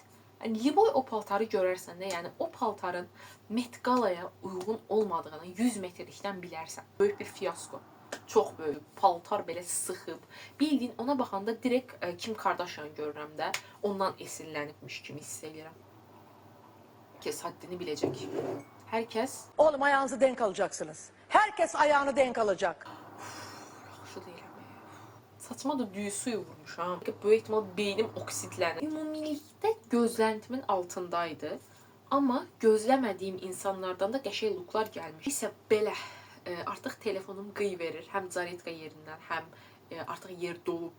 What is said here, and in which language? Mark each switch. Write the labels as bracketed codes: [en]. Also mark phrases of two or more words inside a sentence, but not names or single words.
[az] Yəni Liboy o paltarı görərsən də, yəni o paltarın Met Gala'ya uyğun olmadığını 100 metrlikdən bilərsən. Böyük bir fiyasko. Çox böyük. Paltar belə sıxıb. Bildiyin ona baxanda direkt Kim Kardashian görürəm də, ondan esinlənibmiş kimi hiss edirəm. Kes haddini biləcək. Hər kəs [tr] Oğlum ayağınızı denk alacaksınız. Herkes ayağını denk alacak. [az] yaxşı deyirəm. Saçma da düyü suyu vurmuşam. Böyük ehtimal beynim oksitlənir. Ümumilikdə gözləntimin altındaydı. Amma gözləmədiyim insanlardan da qəşəng looklar gəlmiş. İsə belə artıq telefonum qıy verir. Həm zaretka yerindən, həm artıq yer dolub.